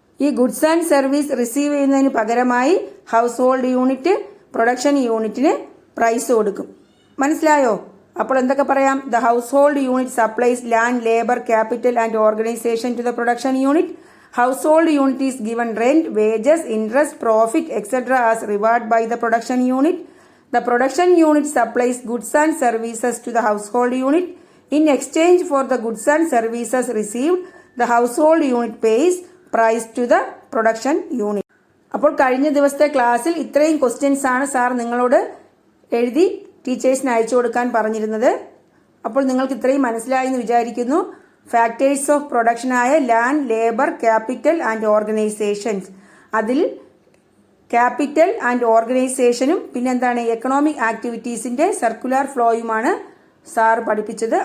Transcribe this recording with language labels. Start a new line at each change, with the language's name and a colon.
Malayalam: ഈ goods and service receive ചെയ്യുന്നതിന് പകരമായി ഹൗസ് ഹോൾഡ് യൂണിറ്റ് പ്രൊഡക്ഷൻ യൂണിറ്റിന് പ്രൈസ് കൊടുക്കും. മനസ്സിലായോ? അപ്പോൾ എന്തൊക്കെ പറയാം?
English: The household unit supplies land, labour, capital and organisation to the production unit. Household unit is given rent, wages, interest, profit etcetera as reward by the production unit. The production unit supplies goods and services to the household unit. In exchange for the goods and services received, the household unit pays price to the production unit.
Malayalam: അപ്പോൾ കഴിഞ്ഞ ദിവസത്തെ ക്ലാസ്സിൽ ഇത്രയും questions ആണ് sir നിങ്ങളോട് എഴുതി ടീച്ചേഴ്സിന് അയച്ചു കൊടുക്കാൻ പറഞ്ഞിരുന്നത്. അപ്പോൾ നിങ്ങൾക്ക് ഇത്രയും മനസ്സിലായി എന്ന് വിചാരിക്കുന്നു. Factors of പ്രൊഡക്ഷനായ land, labour, capital and organisations, അതിൽ ക്യാപിറ്റൽ ആൻഡ് ഓർഗനൈസേഷനും പിന്നെന്താണ് എക്കണോമിക് ആക്ടിവിറ്റീസിൻ്റെ സർക്കുലാർ ഫ്ലോയുമാണ് സാർ പഠിപ്പിച്ചത്.